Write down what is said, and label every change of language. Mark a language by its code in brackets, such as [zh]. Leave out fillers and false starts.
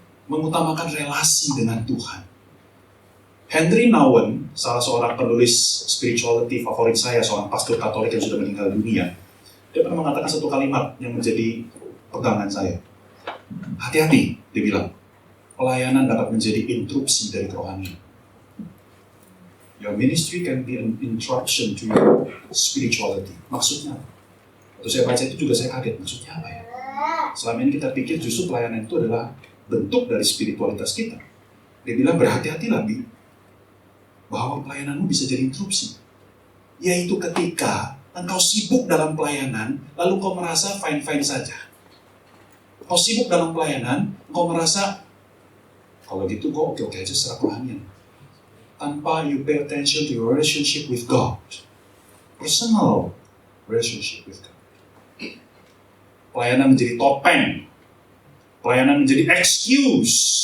[id] Mengutamakan relasi dengan Tuhan. Henry Nouwen, salah seorang penulis spirituality favorit saya, seorang pastor Katolik yang sudah meninggal dunia, dia pernah mengatakan satu kalimat yang menjadi pegangan saya. Hati-hati, dia bilang, pelayanan dapat menjadi interupsi dari kerohanian. [en] Your ministry can be an interruption to your spirituality. [id] Maksudnya, waktu saya baca itu juga saya kaget, maksudnya apa ya? Selama ini kita pikir justru pelayanan itu adalah bentuk dari spiritualitas kita. Dia bilang berhati-hatilah, Bi, bahwa pelayananmu bisa jadi interupsi. Yaitu ketika engkau sibuk dalam pelayanan, lalu kau merasa fine-fine saja. Kau sibuk dalam pelayanan, kau merasa, kalau gitu kau oke-oke aja secara kerohanian. Tanpa [en] you pay attention to your relationship with God. Personal relationship with God. [id] Pelayanan menjadi topeng. Pelayanan menjadi excuse.